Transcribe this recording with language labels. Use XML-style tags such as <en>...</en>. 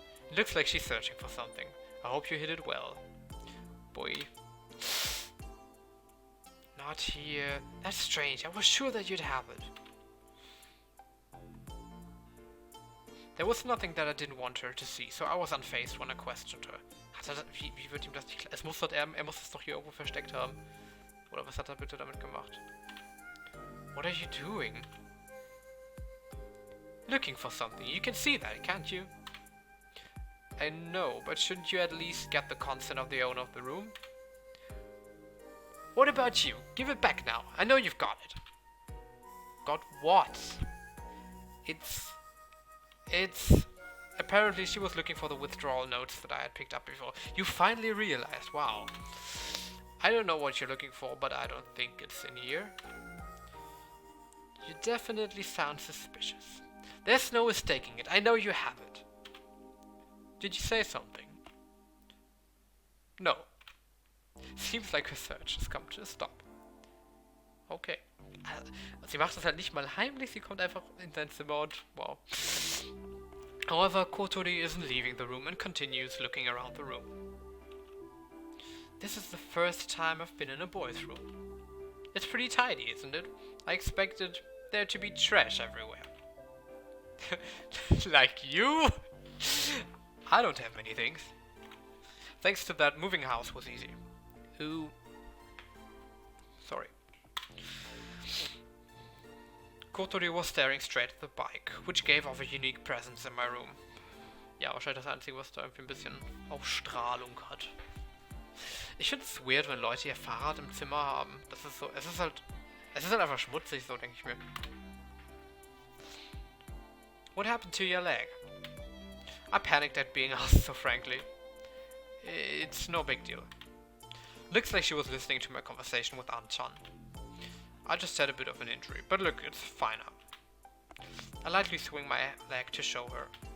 <en>It looks like she's searching for something. I hope you hid it well. Boy. Not here. That's strange. I was sure that you'd have it. There was nothing that I didn't want her to see, so I was unfazed when I questioned her.</en> <de>Wie wird ihm das nicht klar? Er muss es doch hier irgendwo versteckt haben. Oder was hat er bitte damit gemacht?</de> <en>What are you doing? Looking for something. You can see that, can't you? I know, but shouldn't you at least get the consent of the owner of the room? What about you? Give it back now. I know you've got it. Got what? It's... Apparently she was looking for the withdrawal notes that I had picked up before. You finally realized. Wow. I don't know what you're looking for, but I don't think it's in here. You definitely sound suspicious. There's no mistaking it. I know you have it. Did you say something? No. Seems like her search has come to a stop. Okay.</en> <de>Sie macht das halt nicht mal heimlich, sie kommt einfach in sein Zimmer und wow.</de> <en>However, Kotori isn't leaving the room and continues looking around the room. This is the first time I've been in a boys' room. It's pretty tidy, isn't it? I expected there to be trash everywhere. Like you? I don't have many things. Thanks to that, moving house was easy. Ooh. Sorry. Kotori was staring straight at the bike, which gave off a unique presence in my room.</en> <de>Ja, wahrscheinlich das Einzige, was da irgendwie ein bisschen Ausstrahlung hat. Ich finde es weird, wenn Leute ihr Fahrrad im Zimmer haben. Das ist so, es ist halt einfach schmutzig, so denke ich mir.</de> <en>What happened to your leg? I panicked at being asked so frankly. It's no big deal. Looks like she was listening to my conversation with An-chan. I just had a bit of an injury, but look, it's fine now. I lightly swing my leg to show her.</en>